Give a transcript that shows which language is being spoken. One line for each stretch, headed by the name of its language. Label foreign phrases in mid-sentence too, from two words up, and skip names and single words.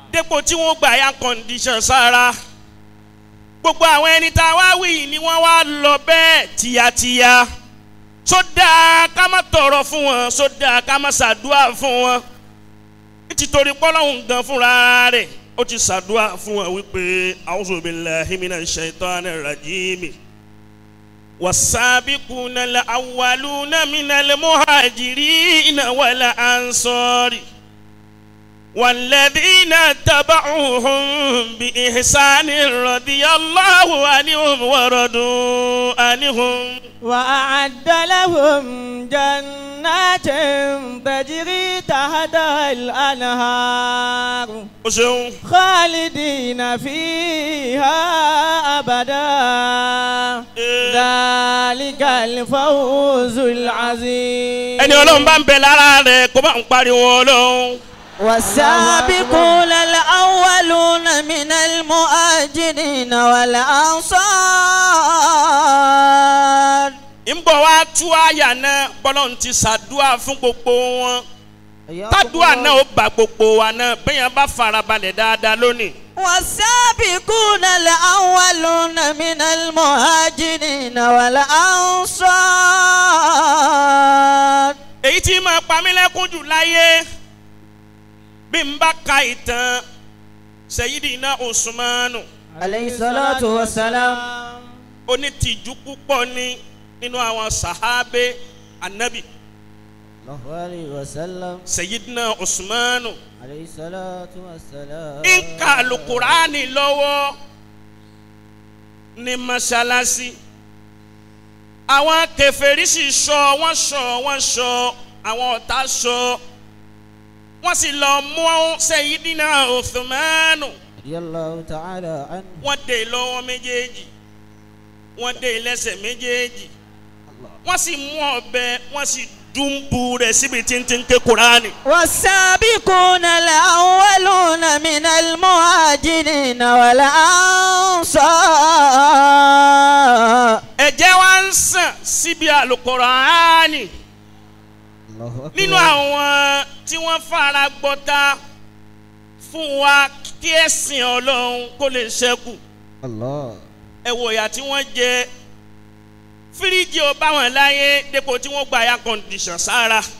Yoruba: dépò tí wọ́n gba
English: air condition
Yoruba: sára gbogbo àwọn ẹni tá a wá wí ni wọ́n wá lọ bẹ́ẹ̀ tìyàtìyà sódà ká má tọrọ fún wọn sódà ká má ṣàdúà fún wọn nítorí pọ́lọ́hún gan fúnra rẹ̀ ó ti ṣàdúà fún wọn wípé
Arabic: أعوذ بالله من الشيطان الرجيم والسابقون الأولون من المهاجرين والأنصار والذين تبعوهم بإحسان رضي الله عنهم ورضوا عنهم وأعد لهم جنات تجري تحتها الأنهار خالدين فيها أبدا ذلك الفوز العظيم.
Yoruba: ẹni Ọlọ́run bá ń bẹ lára rẹ̀ kó bá ń pariwo Ọlọ́run.
Arabic: والسابقون الأولون من المهاجرين والأنصار.
Yoruba: ń bọ̀ wá tú àyà náà bọ́lọ́run ti ṣàdúà fún gbogbo wọn tádùá náà ó bá gbogbo wa náà bẹ́yàn bá farabalẹ̀ dáadáa lónìí.
Arabic: والسابقون الأولون من المهاجرين والأنصار.
Yoruba: èyí tí máa pa mí lẹ́kún jù láyé bí n bá ka ìtàn Sayyidina Usmanu
Arabic: عليه الصلاة والسلام.
Yoruba: onítìjú púpọ̀ ní nínú àwọn sàhábé anabi.
Arabic: الله عليه وسلم.
Yoruba: Sayyidina Usmanu
Arabic: عليه الصلاة والسلام.
Yoruba: ń ka Al-Qur'ani lọ́wọ́ ní mọ́ṣáláṣí. àwọn kèfèrí sì ṣọ́ wọ́n ṣọ́ àwọn ọ̀tá ṣọ́ wọ́n sì lọ mú Sayyidina Uthmanu.
Arabic: رضي الله تعالى عنه.
Yoruba: wọ́n dè lọ́wọ́ méjèèjì wọ́n dè lẹ́sẹ̀ méjèèjì wọ́n sì mú ọ̀bẹ wọ́n sì dùnbù rẹ̀ síbi tí ń ké Kùránì.
Arabic: والسابقون الأولون من المهاجرين والأنصار.
Yoruba: ẹ̀jẹ̀ wa ń sàn síbi Al-Qur'ani nínú àwọn tí wọ́n fara gbọ́ta fún wa kí ẹ̀sìn Ọlọ́run kó lè ṣẹ́kù. ẹ wò ìyà tí wọ́n jẹ fíríjì ò bá wọn láyé dépò tí wọ́n gba
English: air condition
Yoruba: sára.